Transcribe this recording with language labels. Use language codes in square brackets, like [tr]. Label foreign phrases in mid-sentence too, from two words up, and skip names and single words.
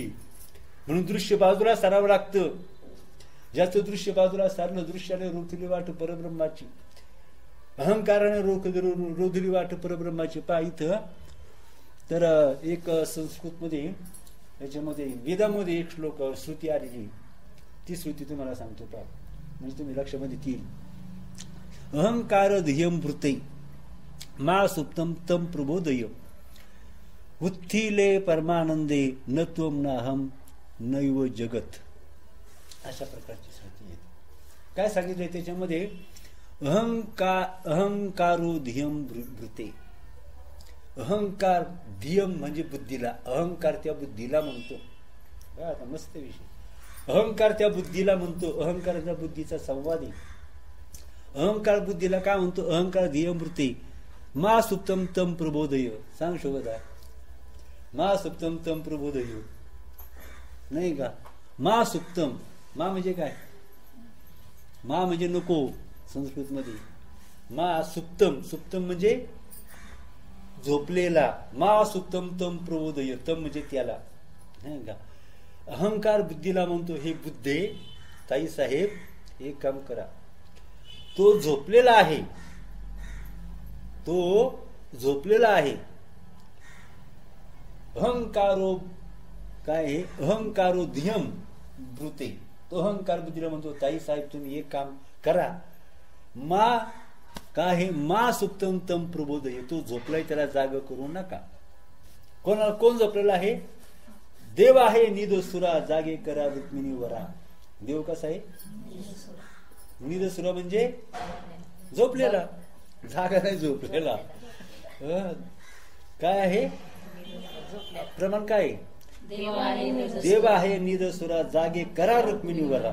[mr] म्हणून दृश्य बाजूला सारावं लागतं. ज्याचं दृश्य बाजूला सारलं, दृश्याने रोखली वाट परब्रह्माची, अहंकाराने रोधली वाट परब्रह्माची. पहा इथं तर एक संस्कृतमध्ये याच्यामध्ये वेदामध्ये एक श्लोक श्रुती आलेली, ती श्रुती तुम्हाला सांगतो पहा, म्हणजे तुम्ही लक्षामध्ये येईल. [sa] अहंकार ध्येयम वृत्तै मा सुप्तम तम प्रबोधय उत्थिले परमानंदे न त्वम नाहम नैव जगत. [mr] अशा प्रकारची श्रुती आहे. काय सांगितलंय त्याच्यामध्ये, [sa] अहंकारो ध्येयम वृत्ते. [mr] अहंकार, ध्येयम म्हणजे बुद्धीला, अहंकार त्या बुद्धीला म्हणतो. आता मस्त विषय, अहंकार त्या बुद्धीला म्हणतो, अहंकाराचा बुद्धीचा संवाद आहे. अहंकार बुद्धीला काय म्हणतो, [sa] अहंकार ध्येयम वृत्ते मा सुप्तम तम प्रबोधय. [mr] सांग शोभता, [sa] मा सुप्तम तम प्रबोधय, [mr] नाही का? [sa] मा सुप्तम, [mr] मा म्हणजे काय, मा म्हणजे नको संस्कृत मध्ये, [sa] मा सुप्तम, सुप्तम [mr] म्हणजे झोपलेला, [sa] मा सुप्तम तम प्रबोधय, [mr] तम म्हणजे त्याला, नाही का? अहंकार बुद्धीला म्हणतो, हे बुद्धे ताई साहेब एक काम करा, तो झोपलेला आहे, तो झोपलेला आहे. अहंकारो काय आहे, [sa] अहंकारो ध्येयम वृत्ते, [mr] तो अहंकार बुद्धीला म्हणतो, ताई साहेब तुम्ही एक काम करा, मा काय आहे, [sa] मा सुप्तम तम प्रबोधय, [mr] तो झोपलाय त्याला जाग करू नका. कोण झोपलेला आहे? देव आहे निदसुरा, जागे करा रुक्मिणी वरा. देव कसा आहे? निदसुरा म्हणजे झोपलेला, जागा नाही, झोपलेला. काय आहे प्रमाण, काय देव आहे निदसुरा, जागे करा रुक्मिणी वरा.